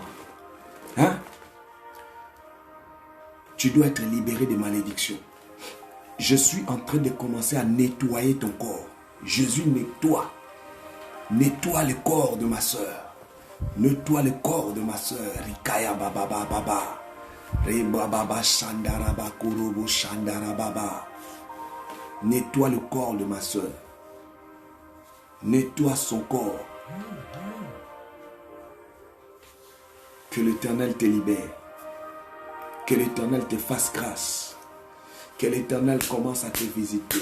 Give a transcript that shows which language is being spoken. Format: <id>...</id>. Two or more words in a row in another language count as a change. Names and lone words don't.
<fr>Hein? Tu dois être libéré des malédictions. Je suis en train de commencer à nettoyer ton corps. Jésus, nettoie. Nettoie le corps de ma soeur. Nettoie le corps de ma soeur. Rikaya baba baba. Rebaba shandaraba kurubu shandarababa. Nettoie le corps de ma soeur. Nettoie son corps. Que l'Éternel te libère. Que l'Éternel te fasse grâce. Que l'Éternel commence à te visiter.</fr>